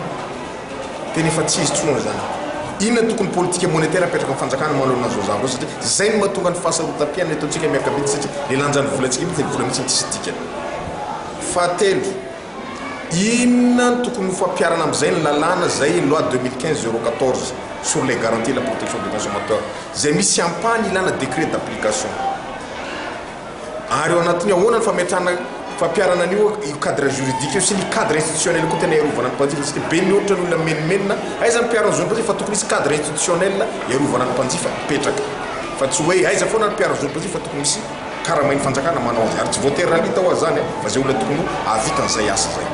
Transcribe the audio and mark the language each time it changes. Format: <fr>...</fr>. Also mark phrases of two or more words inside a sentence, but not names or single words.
<mg>Tena efa tsy izy tsona zany. Inona tokony politika monétaire apetraka amin'ny fanjakana manoloana zao zavatra satria zay no mahatonga ny fahasarotam-piainana ataontsika miakabitsy satria le lanjan'ny volantsika mihitsy le vola mihitsy tsy dikany. Fahatelo, inona no tokony fampiarana amin'izay ny lalàna zay</mg> <fr>loi 2015-014 sur les garanties de la protection des consommateurs</fr> <mg>zay misy ampahany ilana</mg> <fr>décret d'application.</fr> <mg>Ary ao anatin'ny ahoana ny fampiarana an'io</mg> <fr>cadre juridique</fr> <mg>io sy ny</mg> <fr>cadre institutionnel</fr> <mg>koa tena iarovana ny mpanjifa satria be ny ohatra ny olona menimenina aiza mpiarana zon'ny mpanjifa fa tokony misy</mg> <fr>cadre institutionnel</fr> <mg>iarovana ny mpanjifa mipetraka fa tsy hoe aiza foana ny mpiarana zon'ny mpanjifa fa tokony misy karamainy fanjakana manao azy ary tsy voatery ralita ho azany fa zay olona tokony avitan'izay asa zay.</mg>